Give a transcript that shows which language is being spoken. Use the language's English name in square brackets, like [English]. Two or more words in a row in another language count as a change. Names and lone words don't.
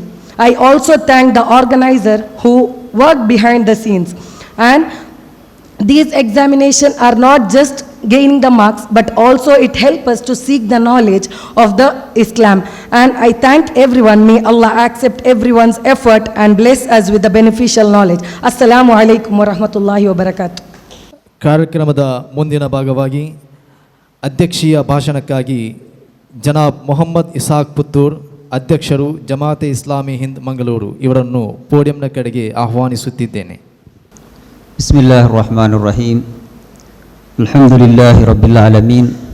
[English] I also thank the organizer who worked behind the scenes. And these examinations are not just gaining the marks, but also it helps us to seek the knowledge of the Islam. And I thank everyone. May Allah accept everyone's effort and bless us with the beneficial knowledge. [Arabic] السلام عليكم ورحمة الله وبركاته. [Kannada] ಕಾರ್ಯಕ್ರಮದ ಮುಂದಿನ ಭಾಗವಾಗಿ ಅಧ್ಯಕ್ಷೀಯ ಭಾಷಣಕ್ಕಾಗಿ ಜನಾಬ್ ಮೊಹಮ್ಮದ್ ಇಸಾಕ್ ಪುತ್ತೂರ್, ಅಧ್ಯಕ್ಷರು ಜಮಾತೆ ಇಸ್ಲಾಮಿ ಹಿಂದ್ ಮಂಗಳೂರು ಇವರನ್ನು ಪೋಡಿಯಂನ ಕಡೆಗೆ ಆಹ್ವಾನಿಸುತ್ತಿದ್ದೇನೆ. [Arabic] بسم الله الرحمن الرحيم الحمد لله رب العالمين.